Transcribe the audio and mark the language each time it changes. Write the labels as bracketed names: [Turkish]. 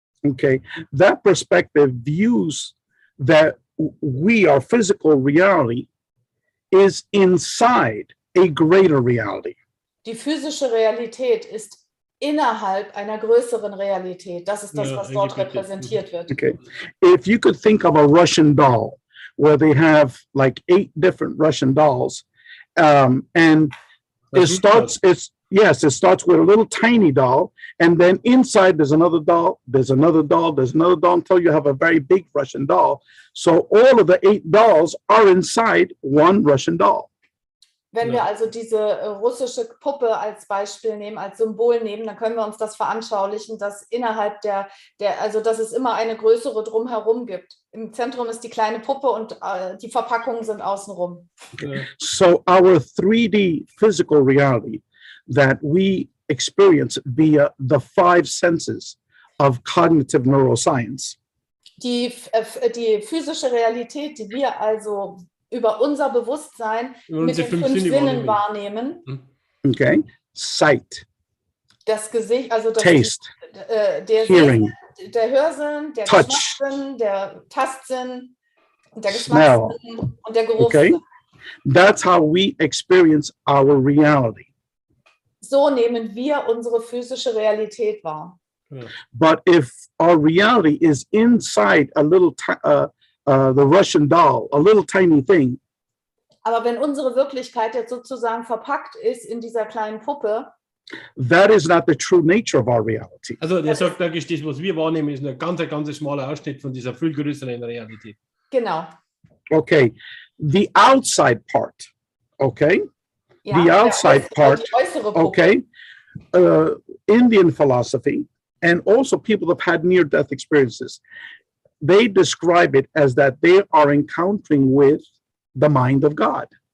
[English] Okay, that perspective views that our physical reality is inside a greater reality. [German] Die physische Realität ist innerhalb einer größeren Realität. Das ist das, was dort repräsentiert wird. [English] Okay, if you could think of a Russian doll, where they have like 8 different Russian dolls, and it starts with a little tiny doll, and then inside there's another doll, there's another doll, there's another doll, until you have a very big Russian doll. So all of the 8 dolls are inside one Russian doll. [German] Wenn wir also diese russische Puppe als Beispiel nehmen, als Symbol nehmen, dann können wir uns das veranschaulichen, dass innerhalb also dass es immer eine größere drumherum gibt. Im Zentrum ist die kleine Puppe und die Verpackungen sind außenrum. [English] Okay. So our 3D physical reality that we experience via the 5 senses of cognitive neuroscience. [German] Die physische Realität, die wir also über unser Bewusstsein mit den 5 Sinnen wahrnehmen. [English] Okay, sight, [German] das Gesicht, also das [English] taste, [German] der [English] hearing, [German] der Hörsinn, der [English] touch, [German] Geschmackssinn, der Tastsinn und der [English] smell, [German] Geschmackssinn und der Geruchssinn. [English] Okay, that's how we experience our reality. [German] So nehmen wir unsere physische Realität wahr. [English] But if our reality is inside a little the Russian doll, a little tiny thing. [German] Aber wenn unsere Wirklichkeit jetzt sozusagen verpackt ist in dieser kleinen Puppe, [English] that is not the true nature of our reality. [German] Also der sagt praktisch, das, was wir wahrnehmen, ist ein ganz schmaler Ausschnitt von dieser viel größeren Realität. Genau. [English] Okay, the outside part, okay? [German] Ja, [English] the outside part, [German] die äußere Puppe. [English] Okay, Indian philosophy, and also people that have had near-death experiences, they describe it as that they are encountering with the mind of God.